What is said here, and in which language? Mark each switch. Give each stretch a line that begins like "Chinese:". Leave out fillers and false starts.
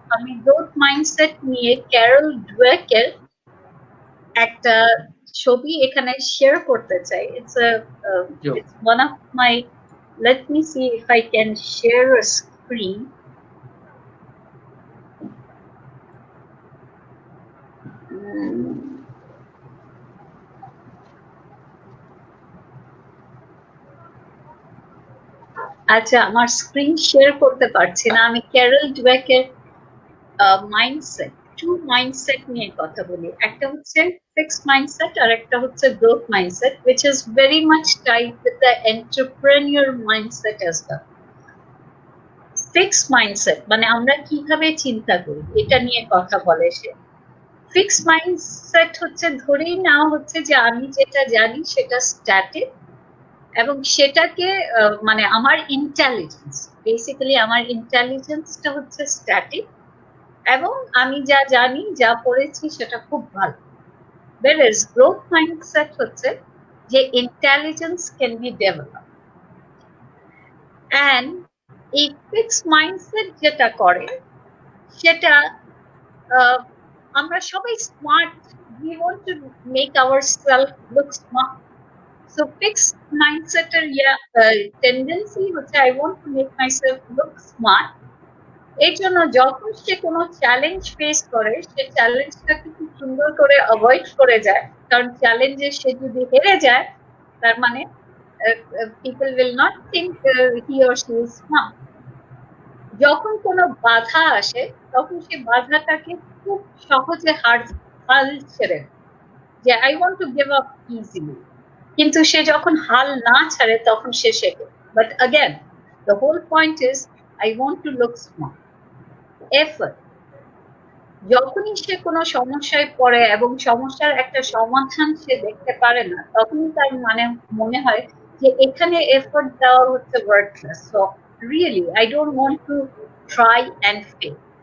Bangla: আমি growth mindset নিয়ে Carroll ডুয়েকের একটা ছবি এখানে শেয়ার করতে চাই।
English: It's one of my, let me see if I can share a screen.
Bangla: আচ্ছা, আমার স্ক্রিন শেয়ার করতে পারছি না। আমি ক্যারল ডুয়েকের মাইন্ডসেট, টু মাইন্ডসেট নিয়ে কথা বলি। একটা হচ্ছে ফিক্সড মাইন্ডসেট আর একটা হচ্ছে growth mindset,
English: which is very much tied with the entrepreneur mindset as well.
Bangla: Fixed mindset মানে আমরা কিভাবে চিন্তা করি এটা নিয়ে কথা বলে সে। ফিক্সড মাইন্ডসেট হচ্ছে ধরেই নেওয়া হচ্ছে যে আমি যেটা জানি সেটা স্ট্যাটিক, এবং সেটাকে মানে আমার ইন্টেলিজেন্স, বেসিক্যালি আমার ইন্টেলিজেন্সটা হচ্ছে স্ট্যাটিক, এবং আমি যা জানি যা পড়েছি সেটা খুব ভালো।
English: whereas growth mindset হচ্ছে যে intelligence can be developed, and এই fixed mindset
Bangla: যেটা করে সেটা আমরা সবাই smart,
English: we want to make ourselves look smart. So fixed mindset এর tendency
Bangla: হচ্ছে
English: I want to make myself look smart.
Bangla: এই জন্য যখন সে কোনো চ্যালেঞ্জ ফেস করে সে চ্যালেঞ্জটাকে খুব সুন্দর করে অ্যাভয়েড করে যায়, কারণ চ্যালেঞ্জে সে যদি হেরে যায় তার মানে
English: people will not think he or she is smart.
Bangla: যখন কোনো বাধা আসে তখন সে বাধাটাকে খুব সহজে হাল ছেড়ে যে
English: I want to give up easily,
Bangla: কিন্তু সে যখন হাল না ছাড়ে তখন সে শেখে।
English: But again the whole point is I want to look smart.
Bangla: Effort, যখনই সে কোনো সমস্যায় পড়ে এবং সমস্যার একটা সমাধান সে দেখতে পারে না তখনই তার মানে মনে হয় যে এখানে এফোর্ট দেওয়া হচ্ছে worthless,
English: So really I don't want to try and fail.